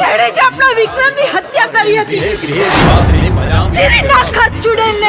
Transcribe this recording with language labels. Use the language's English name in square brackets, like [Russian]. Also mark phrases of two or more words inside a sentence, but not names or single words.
[Gujarati] એણે જ આપણા વિક્રમની હત્યા કરી હતી. [Sanskrit] गृहे गृहे निवासिनीं भजामि [Gujarati] ચીરી નાખા ચુડેલને.